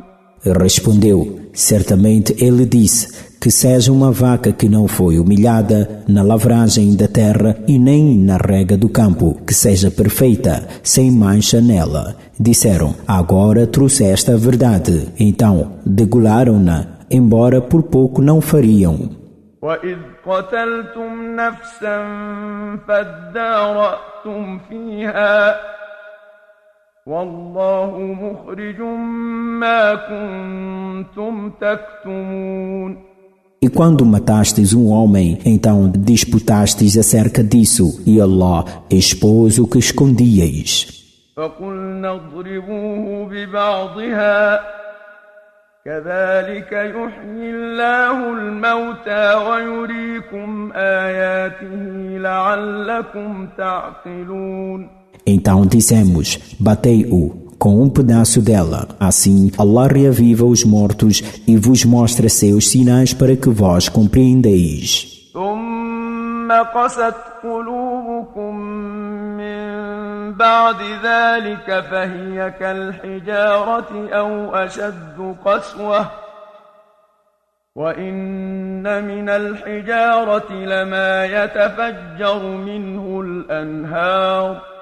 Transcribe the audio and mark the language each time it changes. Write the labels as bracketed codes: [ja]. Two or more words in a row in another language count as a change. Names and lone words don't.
[pt] Respondeu, certamente ele disse que seja uma vaca que não foi humilhada na lavragem da terra e nem na rega do campo, que seja perfeita, sem mancha nela. Disseram, agora trouxeste a verdade. Então degolaram-na, embora por pouco não fariam. [ar] وَإِذْ قَتَلْتُمْ نَفْسًا فَادَّارَأْتُمْ فِيهَا وَاللَّهُ مُخْرِجٌ مَا كُنْتُمْ تَكْتُمُونَ. [pt] E quando matastes um homem, então disputastes acerca disso, e Allah expôs o que escondíeis. [ar] فَقُلْنَا اضْرِبُوهُ بِبَعْضِهَا كذلك يحيي الله الموتى ويريكم آياته لعلكم تعقلون. [pt] Então dissemos, batei-o com um pedaço dela. Assim, Allah reaviva os mortos e vos mostra seus sinais para que vós compreendeis. [ar] ثم قست قلوبكم من بعد ذلك فهي كالحجارة أو أشد قسوة وإن من الحجارة لما يتفجر منه الأنهار